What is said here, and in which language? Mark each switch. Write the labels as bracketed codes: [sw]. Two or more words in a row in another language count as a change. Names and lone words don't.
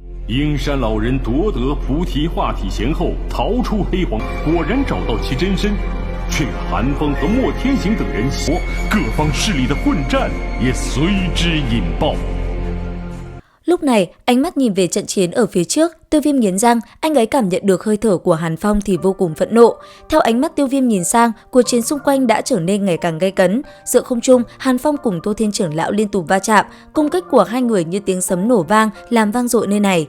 [zh] 鹰山老人夺得菩提化体前后，逃出黑黄，果然找到其真身，却与韩风和莫天行等人各方势力的混战也随之引爆。 [vi] Lúc này, ánh mắt nhìn về trận chiến ở phía trước, Tiêu Viêm nghiến răng, anh ấy cảm nhận được hơi thở của Hàn Phong thì vô cùng phẫn nộ. Theo ánh mắt Tiêu Viêm nhìn sang, cuộc chiến xung quanh đã trở nên ngày càng gay cấn. Giữa không trung, Hàn Phong cùng Tô Thiên trưởng lão liên tục va chạm, công kích của hai người như tiếng sấm nổ vang, làm vang dội nơi này.